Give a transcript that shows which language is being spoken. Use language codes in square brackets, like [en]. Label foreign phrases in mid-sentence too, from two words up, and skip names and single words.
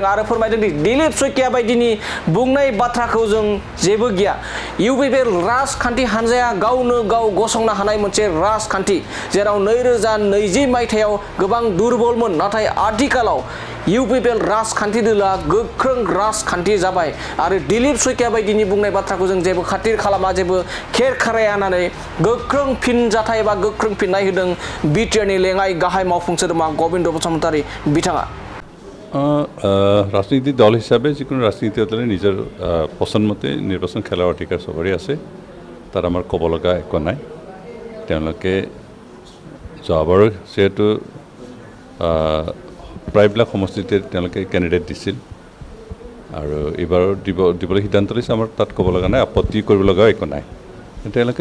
[brx] आरो फोरमायदों दि दिलीप सैकिया बायदिनि बुंनाय बाथ्राखौ जों जेबो गैया इउपिपिएल राजखान्थि हान्जाया गावनो गाव गसंनो हानाय मोनसे राजखान्थि जेराव 2020 मायथाइयाव गोबां दुरबलमोन नाथाय आथिखालाव इउपिपिएल राजखान्थि दोलोआ गोख्रों राजखान्थि जाबाय आरो दिलीप सैकिया बायदिनि बुंनाय बाथ्राखौ जों जेबो खातिर खालामा जेबो खेर खाराया होननानै गोख्रों फिनजाथाय एबा गोख्रों फिननाय होदों बिटिआरनि लेङाइ गाहाय मावफुं सोद्रोमा गबिन्द बसुमतारी बिथाङा राजनीति दल हिसाबै [as] যিকোনো ৰাজনীতি দলে নিজৰ পছন্দ মতে নিৰ্বাচন খেলাৰ অধিকাৰ চবৰে আছে তাৰ আমাৰ ক'ব লগা একো নাই তেওঁলোকে যোৱাবাৰ যেহেতু প্ৰায়বিলাক সমষ্টিতে তেওঁলোকে কেণ্ডিডেট দিছিল আৰু এইবাৰ দিবলৈ সিদ্ধান্ত লৈছে আমাৰ তাত ক'ব লগা নাই আপত্তি কৰিব লগা একো নাই তেওঁলোকে